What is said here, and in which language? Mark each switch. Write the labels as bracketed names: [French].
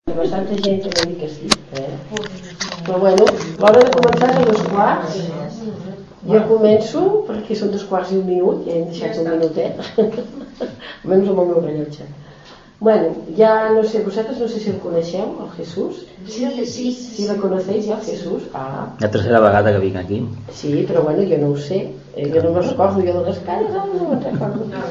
[Spanish] Hay bastante gente que dice que sí, ¿eh? Pero bueno, la hora de comenzar son [Catalan] dos cuarts. [Spanish] Yo comienzo porque son [Catalan] dos cuarts [Spanish] y un minuto, y he dejado un [Catalan] minutet. [Spanish] Al menos [Catalan] amb el meu rellotge. [Spanish] Bueno, ya no sé, vosotros no sé si [Catalan] el coneixeu, [Spanish] el Jesús. Sí, el Jesús. Si lo conocéis, ya, el Jesús. [Catalan] Ah. La tercera vegada que vinc aquí. [Spanish] Sí, pero bueno, yo no lo sé. Yo no me recuerdo, yo de las caras, no me recuerdo.